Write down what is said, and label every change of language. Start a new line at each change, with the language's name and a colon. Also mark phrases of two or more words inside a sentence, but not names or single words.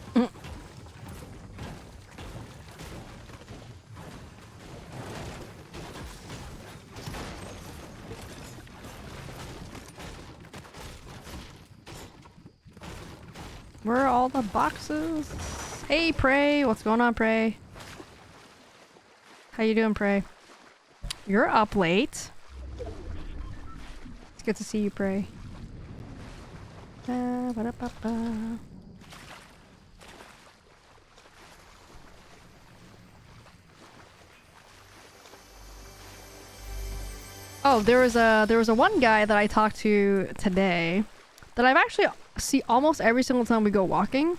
English: Where are all the boxes? Hey, Prey. What's going on, Prey? How you doing, Prey? You're up late. It's good to see you, Prey. Ba-ba-da-ba-ba. Oh, there was a one guy that I talked to today that I've actually see almost every single time we go walking.